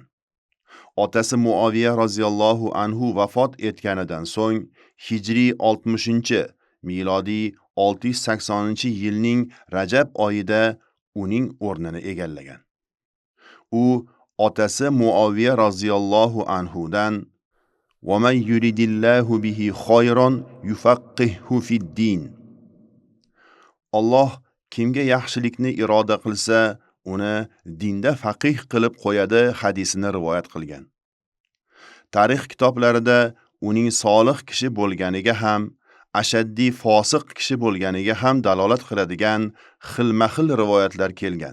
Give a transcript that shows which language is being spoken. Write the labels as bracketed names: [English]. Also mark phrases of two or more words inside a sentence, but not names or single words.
[Uzbek] Otasi Muaviya [Arabic] رضي الله عنه [Uzbek] vafot etganidan so'ng hijriy 60, milodiy 680-yilning Rajab oyida uning o'rnini egallagan. U otasi Muaviya [Arabic] رضي الله عنهدان "ومن يرد الله به خيرا يفقهه في الدين." [Uzbek] Alloh kimga yaxshilikni iroda qilsa, uni dinda faqih qilib qo'yadi hadisini rivoyat qilgan. Tarix kitoblarida uning solih kishi bo'lganiga ham, ashaddiy fosiq kishi bo'lganiga ham dalolat qiladigan xilma-xil rivoyatlar kelgan.